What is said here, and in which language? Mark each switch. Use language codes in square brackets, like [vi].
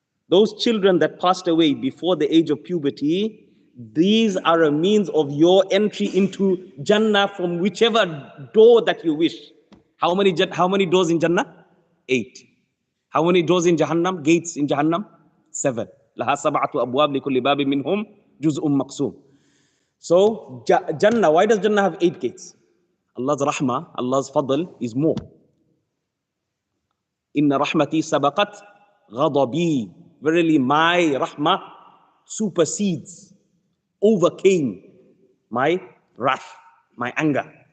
[en] Those children that passed away before the age of puberty, these are a means of your entry into Jannah from whichever door that you wish. How many doors in Jannah? 8. How many doors in Jahannam? Gates in Jahannam? 7. [ar] لها سبعة أبواب لكل باب منهم جزء مقسوم. [en] So Jannah, why does Jannah have 8 gates? Allah's rahmah, Allah's fadl is more. [ar] Inna rahmati sabaqat ghadabi. [en] Verily my rahmah supersedes, overcame my wrath, my anger.